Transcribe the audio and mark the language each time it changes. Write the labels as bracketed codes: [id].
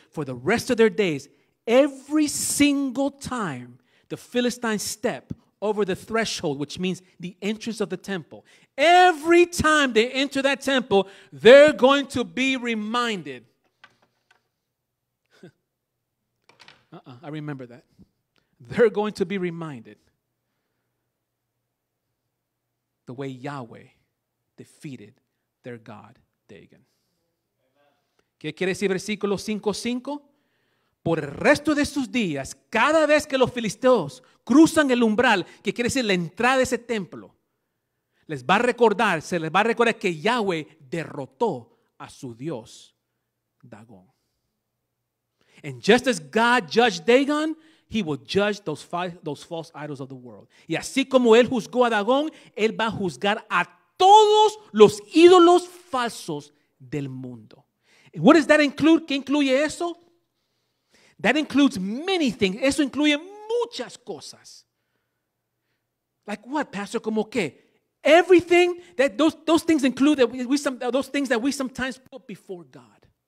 [en] For the rest of their days, every single time the Philistines step over the threshold, which means the entrance of the temple, every time they enter that temple, they're going to be reminded. I remember that. They're going to be reminded the way Yahweh defeated their God, Dagon. [es] ¿Qué quiere decir versículo 5:5? Por el resto de sus días, cada vez que los filisteos cruzan el umbral, que quiere decir la entrada de ese templo, se les va a recordar que Yahweh derrotó a su Dios, Dagón. [en] And just as God judged Dagon, He will judge those false idols of the world. [es] Y así como Él juzgó a Dagón, Él va a juzgar a todos los ídolos falsos del mundo. [en] And what does that include? [es] ¿Qué incluye eso? [en] That includes many things. [es] Eso incluye muchas cosas. [en] Like what, Pastor? [es] ¿Cómo qué? [en] Everything that those things include those things that we sometimes put before God.